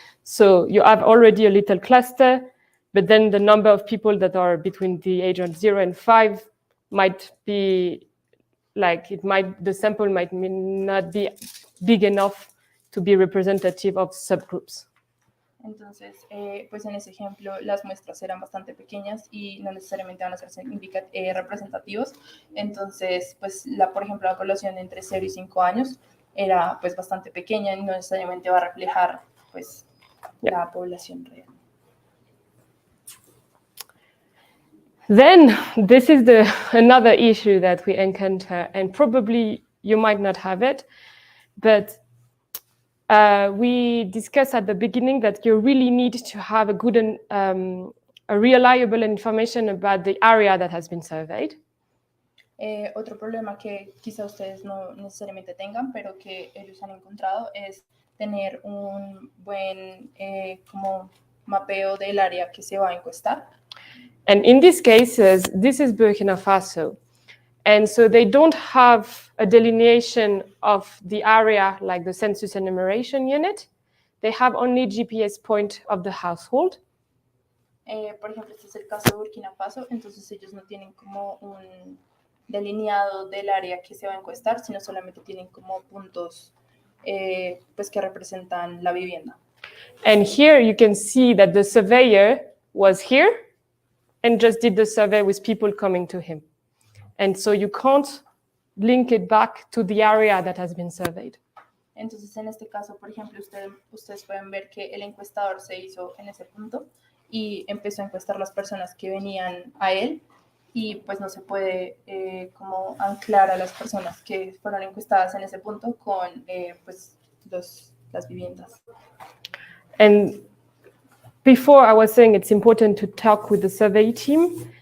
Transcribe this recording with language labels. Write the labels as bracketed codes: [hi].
[en] So you have already a little cluster, but then the number of people that are between the age of 0 and 5 might be like, the sample might not be big enough to be representative of subgroups. [es] Entonces, pues en ese ejemplo las muestras eran bastante pequeñas y no necesariamente van a ser representativos. Entonces, pues por ejemplo, la población entre 0 y 5 años era pues bastante pequeña y no necesariamente va a reflejar pues la población real. [en] Then this is another issue that we encounter, and probably you might not have it, but we discussed at the beginning that you really need to have a good and a reliable information about the area that has been surveyed. [es] Otro problema que quizá ustedes no necesariamente tengan, pero que ellos han encontrado es tener un buen como mapeo del área que se va a encuestar. [en] And in these cases, this is Burkina Faso. And so they don't have a delineation of the area like the census enumeration unit. They have only GPS point of the household. [es] Por ejemplo, este es el caso de Burkina Faso, entonces ellos no tienen como un delineado del área que se va a encuestar, sino solamente tienen como puntos pues que representan la vivienda. [en] And here you can see that the surveyor was here and just did the survey with people coming to him. And so you can't link it back to the area that has been surveyed. [es] Entonces, en este caso, por ejemplo, ustedes pueden ver que el encuestador se hizo en ese punto y empezó a encuestar las personas que venían a él y pues no se puede como anclar a las personas que fueron encuestadas en ese punto con pues las viviendas. [en] And before I was saying it's important to talk with the survey team.